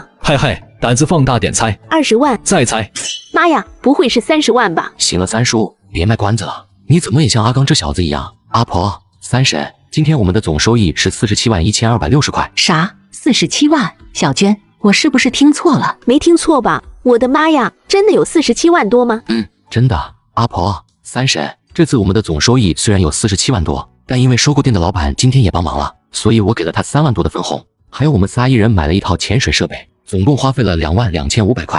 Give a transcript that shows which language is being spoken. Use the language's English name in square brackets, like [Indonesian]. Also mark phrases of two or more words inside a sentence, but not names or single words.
[Chinese] 嗨，膽子放大點猜。 20萬。再猜。媽呀，不會是30萬吧？行了，三叔，別賣關子了，你怎麼也像阿剛這小子一樣？阿婆，三嬸，今天我們的總收益是47萬1260塊。啥？47萬？小娟，我是不是聽錯了？沒聽錯吧？我的媽呀，真的有47萬多嗎？真的。阿婆，三嬸，這次我們的總收益雖然有47萬多，但因為收購店的老闆今天也幫忙了，所以我給了他3萬多的分紅，還有我們仨一人買了一套潛水設備，總共花費了2萬2500塊。